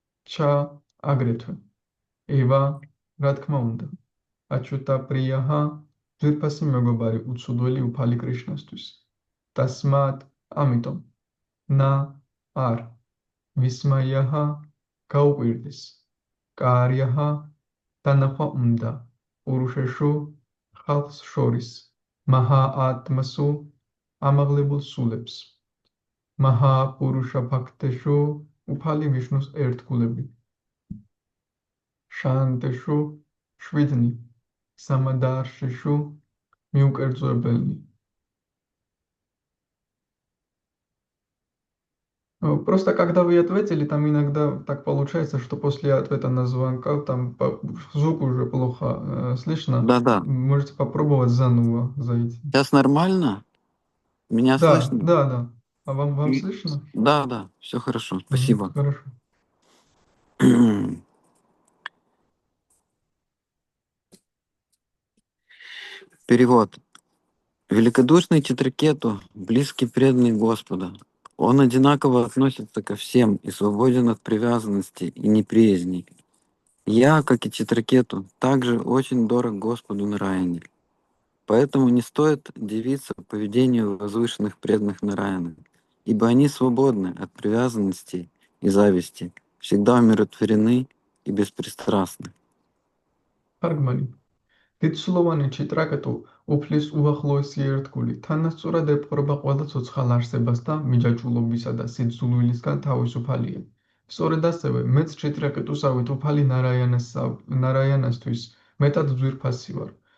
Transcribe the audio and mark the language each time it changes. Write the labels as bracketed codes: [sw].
[ka] ჩა აგრეთვე, ევა რა თქმა უნდა, აჩუტა პრიაჰა ძვირფასი მეგობარი უცუდველი უფალი კრიშნასთვის, დასმად ამიტომ, ნა არ ვისმაიაჰა გაუკვირდეს, კარიაჰა დანახვა უნდა, პურუშეშუ ხალხს შორის, მაჰა ატმასუ ამაღლებულ სულებს, მაჰა პურუშა ფაქტეშუ უფალი ვიშნუს ერთგულები, შანტეშუ შვიდნი, სამადარშეშუ მიუკერძოებელნი. [ru] Просто когда вы ответили, там иногда так получается, что после ответа на звонка там звук уже плохо слышно. Да-да. Можете попробовать заново зайти. Сейчас нормально? Меня Да, слышно? да. А вам И- слышно? Да, все хорошо. Спасибо. Хорошо. Перевод. Великодушный Читракету, близкий преданный Господа. Он одинаково относится ко всем и свободен от привязанности и неприязни. Я, как и Читракету, также очень дорог Господу Нараяне. Поэтому не стоит дивиться поведению возвышенных преданных Нараяны, ибо они свободны от привязанности и зависти, всегда умиротворены и беспристрастны. Паргмали. [ka] დიდსულოვანი ჩიტრაკეტუ უფლის უახლოესი ერთგული, თანასწორად ეპყრობა ყველა ცოცხალ არსებას და მიჯაჭვულობისა და სიძულვილისგან თავისუფალია. სწორედ ასევე, მეც ჩიტრაკეტუსავით უფალი ნარაიანასთვის მეტად ძვირფასი ვარ.